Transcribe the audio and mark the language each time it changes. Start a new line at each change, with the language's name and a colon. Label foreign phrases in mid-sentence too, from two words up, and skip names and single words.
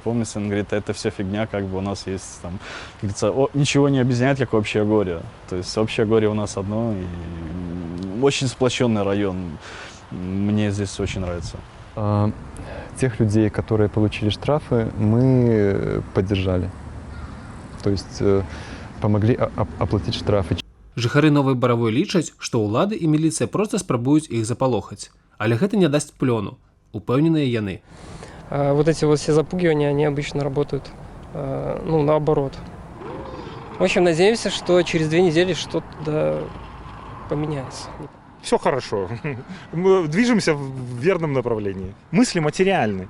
Russian: Он говорит, это все фигня, как бы у нас есть там, как говорится, ничего не объединяет, как общее горе. То есть общее горе у нас одно, и очень сплоченный район. Мне здесь очень нравится. Тех людей, которые получили штрафы, мы поддержали. То есть помогли оплатить штрафы.
Belarusian: Жыхары новай баравой лічаць, што ўлады і міліцыя проста спрабуюць іх запалохаць. Але гэта не дасць плёну, упэўненыя яны.
Russian: Вот эти вот все запугивания, они обычно работают, ну, наоборот. В общем, надеемся, что через 2 недели что-то поменяется. Все хорошо. Мы движемся в верном направлении. Мысли материальны.